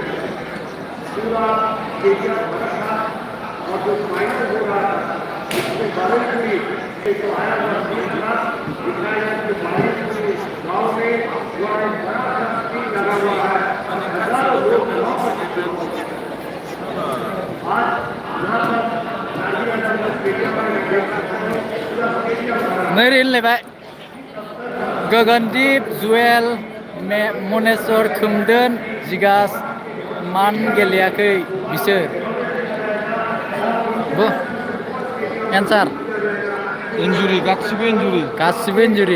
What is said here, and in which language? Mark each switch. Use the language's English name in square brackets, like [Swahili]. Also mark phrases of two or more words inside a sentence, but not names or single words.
[Hindi] पूरा स्टेडियम भरा था और जो फाइनल हो रहा था उसमें बारिश से जो आया हुआ टीम था दिखाया कि बारिश हुई गाँव में जो है बड़ा सा स्क्रीन लगा हुआ है हजारों लोग वहाँ पर आज यहाँ पर [English] राजीव स्टेडियम [Hindi] में पूरा स्टेडियम भरा [Bodo] नै रिलैबाय गगनदीप जुवेल मनेस्वर खोमदोन जिगास मान गेलेयाखै बिसोर एन्सार इन्जुरि गासिबो इन्जुरि